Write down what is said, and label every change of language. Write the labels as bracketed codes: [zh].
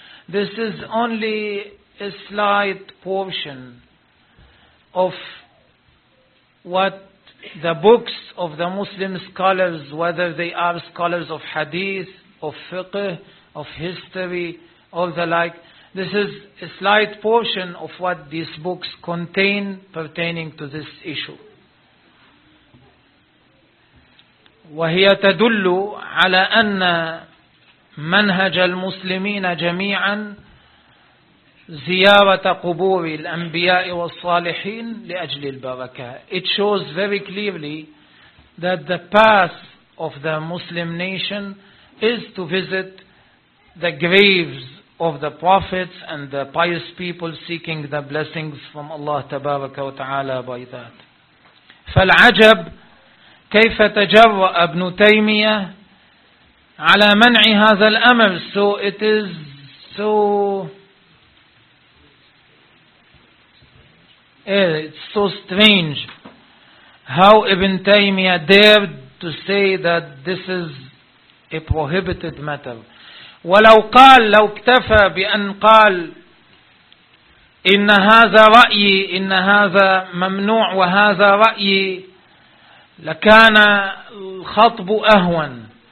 [en] This is only a slight portion of what the books of the Muslim scholars, whether they are scholars of hadith, of fiqh, of history, or the like, this is a slight portion of what these books contain pertaining to this issue. [ar] وهي تدل على أن منهج المسلمين جميعا زيارة قبور الأنبياء والصالحين لأجل البركة. [en] It shows very clearly that the path of the Muslim nation is to visit the graves of the prophets and the pious people seeking the blessings from Allah [ar] tabaraka wa ta'ala [en] by that. [ar] فالعجب كيف تجرأ ابن تيمية على منع هذا الأمر. [en] So it is so... it's so strange how Ibn Taymiyyah dared to say that this is a prohibited matter. [ar] ولو قال لو اكتفى بأن قال إن هذا رأيي إن هذا ممنوع وهذا رأيي لكان الخطب أهون.